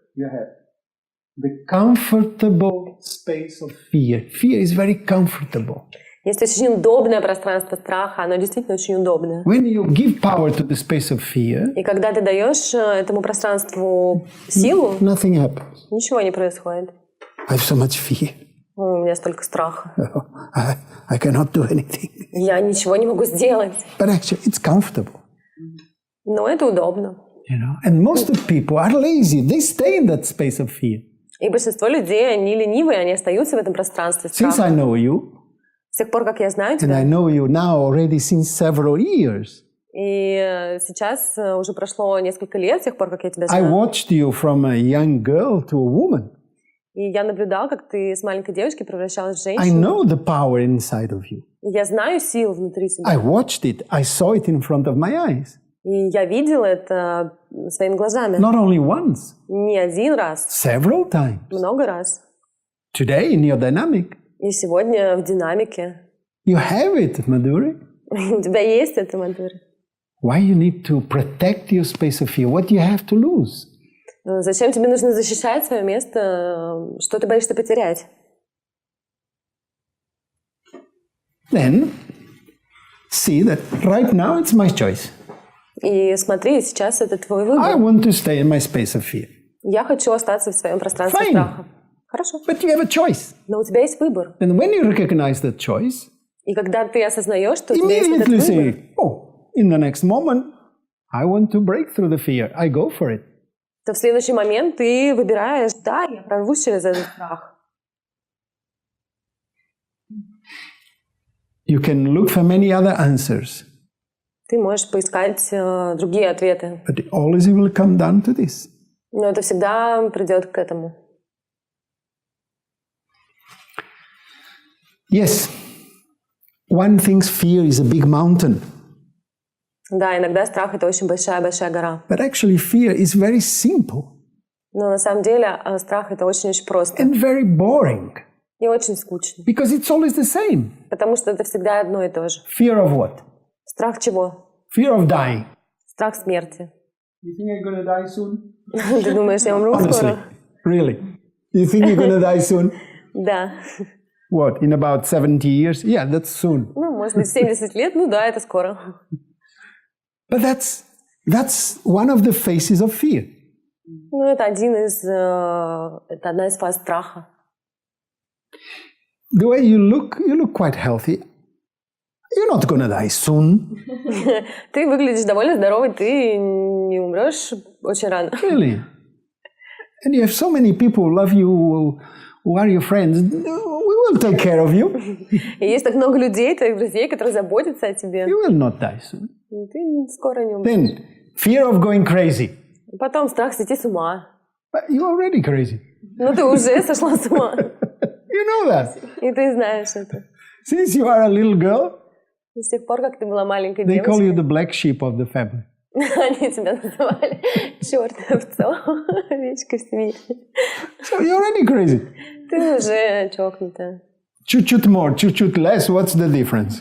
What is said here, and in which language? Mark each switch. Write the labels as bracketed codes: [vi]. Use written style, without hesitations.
[en] You have the comfortable space of fear. Fear is very comfortable. [ru] Есть очень удобное пространство страха, оно действительно очень удобное. [en] When you give power to the space of fear, [ru] и когда ты даешь этому пространству силу, [en] nothing happens. [ru] Ничего не происходит. [en] I have so much fear. [ru] У меня столько страха. [en] I cannot do anything. [ru] Я ничего не могу сделать. [en] But actually, it's comfortable. [ru] Но это удобно. [en] You know, and most of people are lazy. They stay in that space of fear. [ru] И большинство людей, они ленивые, они остаются в этом пространстве страха. [en] Since I know you, [ru] с тех пор, как я знаю тебя, [en] and I know you now already since several years, [ru] и сейчас уже прошло несколько лет с тех пор, как я тебя [en] I [ru] знаю. [en] watched you from a young girl to a woman. [ru] И я наблюдал, как ты с маленькой девочки превращалась в [en] I [ru] женщину. [en] know the power inside of you. [ru] И я знаю силу внутри тебя. [en] I watched it. I saw it in front of my eyes. [ru] И я видела это своими глазами. [en] Not only once. [ru] Не один раз. [en] Several times. [ru] Много раз. [en] Today in your dynamic. [ru] И сегодня в динамике. [en] You have it, Madhuri. [ru] У тебя есть это, Мадхури. [en] Why you need to protect your space of fear? What do you have to lose? [ru] Зачем тебе нужно защищать свое место? Что ты боишься потерять? [en] Then see that right now it's my choice. [ru] И смотри, сейчас это твой [en] I [ru] выбор. [en] want to stay in my space of fear. [ru] Я хочу остаться в своем пространстве [en] Fine. [ru] страха. Хорошо. [en] But you have a choice. [ru] Но у тебя есть выбор. [en] And when you recognize that choice, [ru] И когда ты осознаешь, что у тебя есть этот [en] immediately [ru] выбор, [en] say, oh, in the next moment, I want to break through the fear. I go for it. [ru] то в следующий момент ты выбираешь, да, я прорвусь через этот страх. [en] You can look for many other answers, [ru] Ты можешь поискать другие ответы, [en] but always it will come down to this. [ru] но это всегда придет к этому. [en] Yes, one thinks fear is a big mountain, [ru] Да, иногда страх — это очень большая-большая гора. [en] but actually fear is very simple [ru] Но на самом деле страх — это очень-очень просто [en] and very boring [ru] и очень скучно. [en] because it's always the same. [ru] Потому что это всегда одно и то же. [en] Fear of what? [ru] Страх чего? [en] Fear of dying. [ru] Страх смерти. [en] You think you're going to die soon? [ru] Ты думаешь, я умру [en] Honestly, [ru] скоро? [en] really? You think you're going to die soon? [ru] Да. [en] What, in about 70 years? Yeah, that's soon. [ru] Ну, может быть, 70 лет, ну да, это скоро. [en] But that's one of the faces of fear. [ru] Ну, это это одна из фаз страха. [en] The way you look quite healthy. You're not going to die soon. [ru] Ты выглядишь довольно здоровой, ты не умрешь очень рано. [en] Really? And you have so many people who love you, who are your friends. We will take care of you. [ru] И есть так много людей, твоих друзей, которые заботятся о тебе. [en] You will not die soon. [ru] И ты скоро не умрешь. [en] Then, fear of going crazy. [ru] Потом страх сойти с ума. [en] But you're already crazy. [ru] Ну, ты уже сошла с ума. [en] You know that. [ru] И ты знаешь это. [en] Since you are a little girl, [ru] С тех пор, как ты была маленькой [en] they call you [ru] девочкой, [en] the black sheep of the family. [ru] они тебя называли черной овцой, овечкой в семье. [en] So you're already crazy. [ru] Ты уже чокнутая. Чуть-чуть [en] more, [ru] чуть-чуть [en] less, what's the difference?